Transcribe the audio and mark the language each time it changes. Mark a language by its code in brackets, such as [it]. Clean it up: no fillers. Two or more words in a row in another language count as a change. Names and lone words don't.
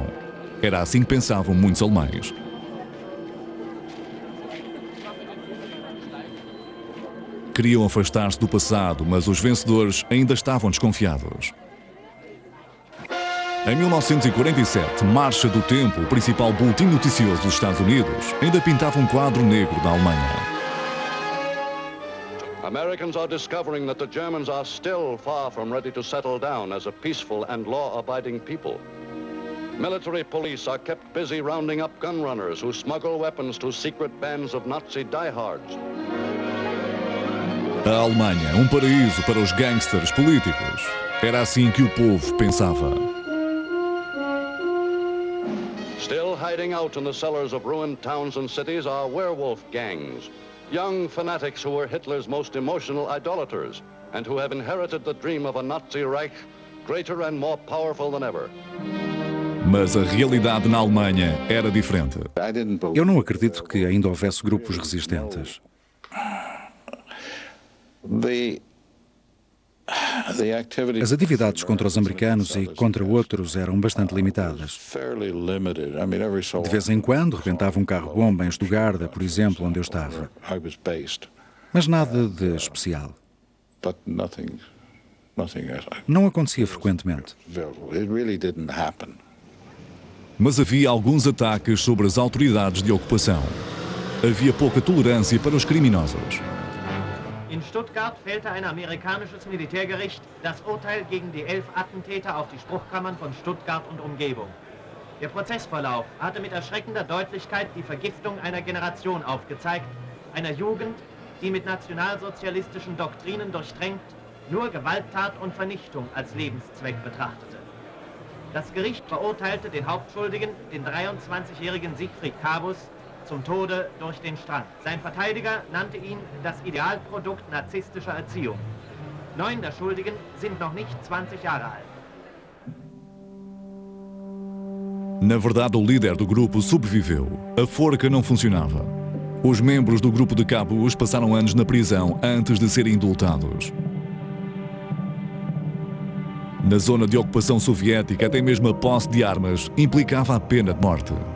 [pt] Era assim que pensavam muitos alemães. Queriam afastar-se do passado, mas os vencedores ainda estavam desconfiados. Em 1947, Marcha do Tempo, o principal boletim noticioso dos Estados Unidos, ainda pintava um quadro negro da Alemanha. [en] Americans are discovering that the Germans are still far from ready to settle down as a peaceful and law-abiding people. Military police are kept busy rounding up gun runners who smuggle weapons to secret bands of Nazi diehards. [pt] A Alemanha, um paraíso para os gangsters políticos. Era assim que o povo pensava. [en] Still hiding out in the cellars of ruined towns and cities are werewolf gangs, young fanatics who were Hitler's most emotional idolaters and who have inherited the dream of a Nazi Reich greater and more powerful than ever. [pt] Mas a realidade na Alemanha era diferente. Eu não acredito que ainda houvesse grupos resistentes. As atividades contra os americanos e contra outros eram bastante limitadas. De vez em quando rebentava um carro-bomba em Stuttgart, por exemplo, onde eu estava. Mas nada de especial. Não acontecia frequentemente. Mas havia alguns ataques sobre as autoridades de ocupação. Havia pouca tolerância para os criminosos. [de] In Stuttgart fällte ein amerikanisches Militärgericht das Urteil gegen die 11 Attentäter auf die Spruchkammern von Stuttgart und Umgebung. Der Prozessverlauf hatte mit erschreckender Deutlichkeit die Vergiftung einer Generation aufgezeigt, einer Jugend, die mit nationalsozialistischen Doktrinen durchtränkt nur Gewalttat und Vernichtung als Lebenszweck betrachtete. Das Gericht verurteilte den Hauptschuldigen, den 23-jährigen Siegfried Kabus, zum Tode durch den Strang. Sein Verteidiger nannte ihn das Idealprodukt narzisstischer Erziehung. 9 der Schuldigen sind noch nicht 20 Jahre alt. [pt] Na verdade, o líder do grupo sobreviveu. A forca não funcionava. Os membros do grupo de Kabus passaram anos na prisão antes de serem indultados. Na zona de ocupação soviética, até mesmo a posse de armas implicava a pena de morte.